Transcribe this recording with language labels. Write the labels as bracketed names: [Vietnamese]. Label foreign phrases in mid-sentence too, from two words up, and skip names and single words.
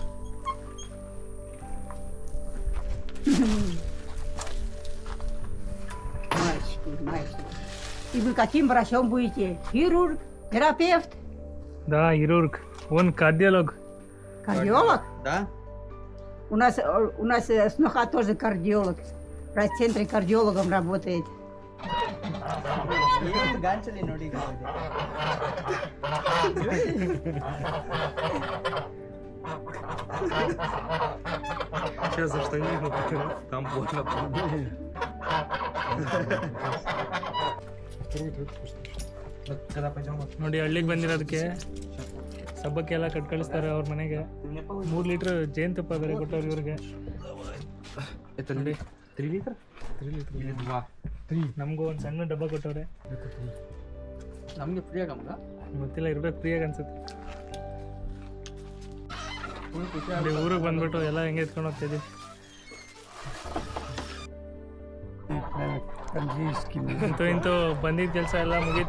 [Russian] мальчики. И вы каким врачом будете? Хирург? Терапевт? Да, хирург. Он кардиолог. Кардиолог? Да? У нас сноха тоже кардиолог. В райцентре кардиологом работает. [Kannada] ಏನು ಗಾಂಚಲಿ ನೋಡಿದ್ದೀವಿ. [Russian] Сейчас за штанину, там больно. Когда пойдем? [Kannada] ನೋಡಿ ಹಳ್ಳಿಗೆ ಬಂದಿರೋದಕ್ಕೆ ಸಬ್ಬಕ್ಕೆಲ್ಲ ಕಟ್ ಕಳಿಸ್ತಾರೆ ಅವ್ರ ಮನೆಗೆ 3 ಲೀಟ್ರ್ ಜೇನುತುಪ್ಪ ಬೇರೆ ಕೊಟ್ಟವ್ರು ಇವ್ರಿಗೆ. [Russian] Это 3 литра? 3 литра или 2? 3. [Kannada] ನಮಗೂ ಒಂದು ಸಣ್ಣ ಡಬ್ಬ ಕೊಟ್ಟವ್ರೆ. ನಮಗೆ ಫ್ರೀ ಆಗಮ್ಗ ಗೊತ್ತಿಲ್ಲ, ಇರ್ಬೇಕು ಫ್ರೀಯಾಗಿ ಅನ್ಸುತ್ತೆ. ಇಲ್ಲಿ ಊರಿಗೆ ಬಂದ್ಬಿಟ್ಟು ಎಲ್ಲ ಹೆಂಗೆ ಎತ್ಕೊಂಡು ಹೋಗ್ತಾ ಇದೀವಿ. ಅಂತೂ ಇಂತೂ ಬಂದಿದ್ದ ಕೆಲಸ ಎಲ್ಲ ಮುಗೀತು.